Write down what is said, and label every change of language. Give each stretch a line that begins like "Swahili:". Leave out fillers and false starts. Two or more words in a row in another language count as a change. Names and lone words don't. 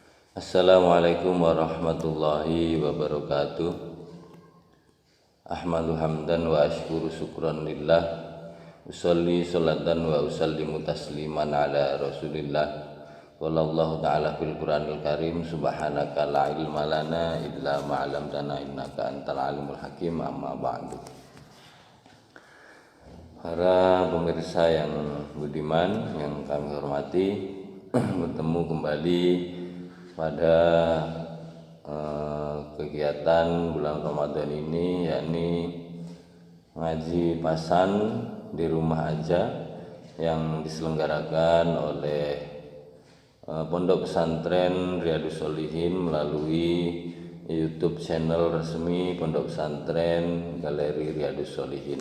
Arabic: السلام عليكم ورحمة الله وبركاته. أحمد حمدا وأشكر شكرا لله. أصلي صلاة وأسلم تسليما على رسول الله. والله تعالى في القرآن الكريم، سبحانك لا علم لنا إلا ما علمتنا إنك أنت العليم الحكيم. أما بعد.
Indonesian: Para pemirsa yang budiman, yang kami hormati, bertemu kembali pada kegiatan bulan Ramadan ini, yakni ngaji pasan di rumah aja yang diselenggarakan oleh Pondok Pesantren Riyadhus Shalihin melalui YouTube channel resmi Pondok Pesantren Galeri Riyadhus Shalihin.